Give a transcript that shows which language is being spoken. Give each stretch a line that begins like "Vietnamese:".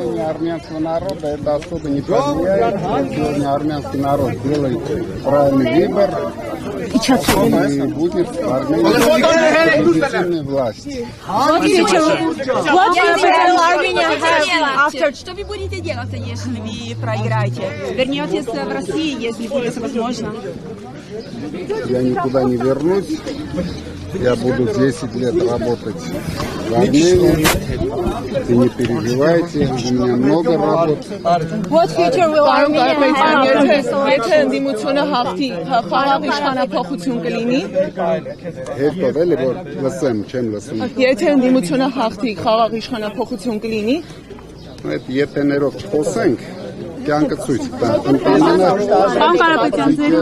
Russian: армянского народа это особо не повлияет. Сегодня армянский народ делает правильный выбор. И будет в Армении власти.
English: What future will Armenia have after?
Russian: Что вы будете делать, если вы проиграете? Вернетесь в Россию, если будет возможно? Я никуда не вернусь. Я буду 10 лет работать в Армении. И не переживайте, у меня много работы.
English: What future will Armenia have?
Armenian: Եթե ընդդիմությունը հաղթի, խաղաղ իշխանափոխություն կլինի։ Հետո էլի որ լսեմ, չեմ լսում։ Եթե ընդդիմությունը հաղթի, խաղաղ իշխանափոխություն կլինի։ Այդ եթեներով չխոսենք, կյանքը ցույց կտա։ Պարոն Կարապետյան,